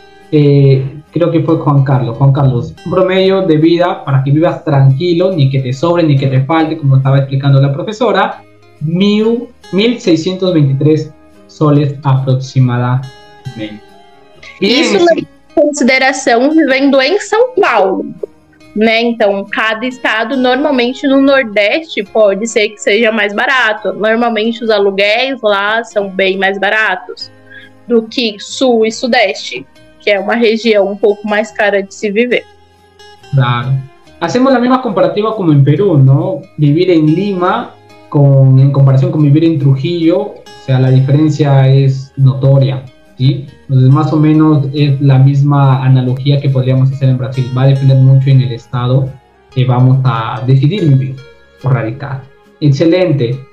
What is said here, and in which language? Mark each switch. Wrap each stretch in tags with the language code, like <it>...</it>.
<es>Creo que fue Juan Carlos. Juan Carlos, un promedio de vida para que vivas tranquilo, ni que te sobre ni que te falte, como estaba explicando la profesora, 1.623 soles aproximadamente.</es> <pt>Isso em consideração vivendo em São Paulo, né? Então, cada estado, normalmente no Nordeste, pode ser que seja mais barato. Normalmente os aluguéis lá são bem mais baratos do que Sul e Sudeste, que é uma região</pt> <es>un poco más</es> <pt>cara de se viver.</pt> <es>Claro. Hacemos la misma comparativa como en Perú, ¿no? Vivir en Lima en comparación con vivir en Trujillo, o sea, la diferencia es notoria, ¿sí? Entonces, más o menos es la misma analogía que podríamos hacer en Brasil. Va a depender mucho en el estado que vamos a decidir vivir o radicar. Excelente.</es>